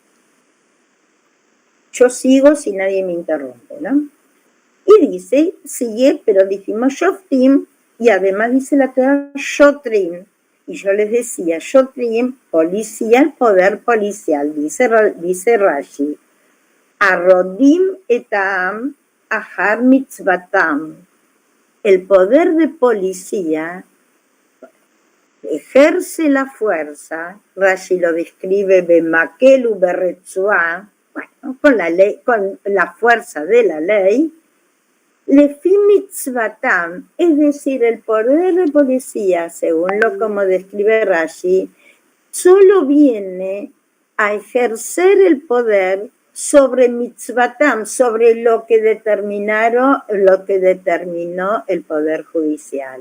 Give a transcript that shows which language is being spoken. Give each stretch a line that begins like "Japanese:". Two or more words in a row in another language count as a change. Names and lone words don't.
Spanish: Yo sigo si nadie me interrumpe, ¿no? Y dice, sigue, pero dijimos Shoftim, y además dice la Torah Shotrim. Y yo les decía, Shotrim, policía, el poder policial, dice Rashi.
Hebrew: הרודים אותם אחר מצוותם.
Spanish: El poder de policía ejerce la fuerza, Rashi lo describe
Hebrew: במקל וברצועה,
Spanish: bueno, con la ley, con la fuerza de la ley,
Hebrew: לפי מצוותם,
Spanish: es decir, el poder de policía, según lo como describe Rashi, solo viene a ejercer el poder sobre mitzvatam, sobre lo que determinó el poder judicial.